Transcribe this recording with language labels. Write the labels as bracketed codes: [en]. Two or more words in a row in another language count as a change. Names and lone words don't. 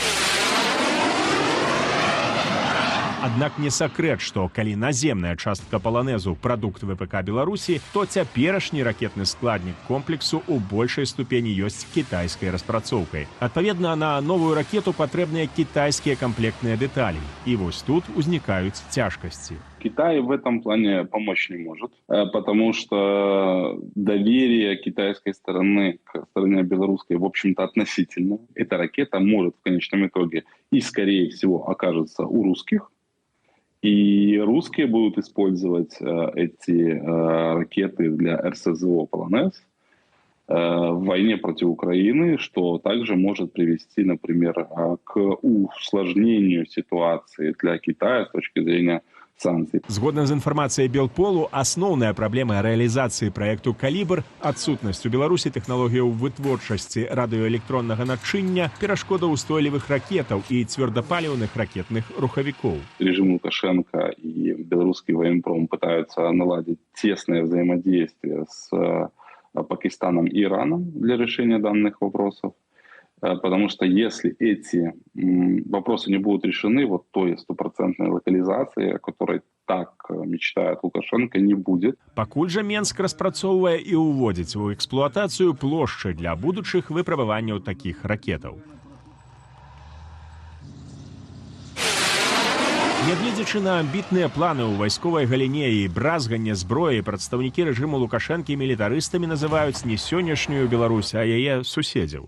[be] Аднак не сакрэт, што калі наземная частка «Паланезу» – прадукт ВПК Беларусі, то цяперашні ракетны складнік комплексу ў большай ступені ёсць кітайскай распрацоўкай. Адпаведна, на новую ракету патрэбныя кітайскія камплектныя дэталі. И вось тут узнікаюць цяжкасці. [ru] Китай в этом плане помочь не может, потому что доверие китайской стороны к стороне белорусской, в общем-то, относительно. Эта ракета может в конечном итоге и, скорее всего, окажется у русских. И русские будут использовать эти ракеты для РСЗО «Полонез» в войне против Украины, что также может привести, например, к усложнению ситуации для Китая с точки зрения санкций. [be] Згодна з інфармацыяй Белполу, асноўная праблема рэалізацыі праекту «Калібр» – адсутнасць у Беларусі тэхналогіяў вытворчасці радыёэлектроннага начыння, перашкода ўстойлівых ракетаў і цвёрдапаліўных ракетных рухавікоў. [ru] Режим Лукашенко и белорусский военпром пытаются наладить тесное взаимодействие с Пакистаном и Ираном для решения данных вопросов. Потому что если эти вопросы не будут решены, вот той стопроцентной локализации, о которой так мечтает Лукашенко, не будет. [be] Пакуль жа Менск распрацоўвае і ўводзіць у эксплуатацыю плошчы для будучых выпрабаванняў такіх ракетаў. Нягледзячы на амбітныя планы ў вайсковай галіне і бразганне зброі, прадстаўнікі рэжыму Лукашэнкі мілітарыстамі называюць не сённяшнюю Беларусь, а яе суседзяў.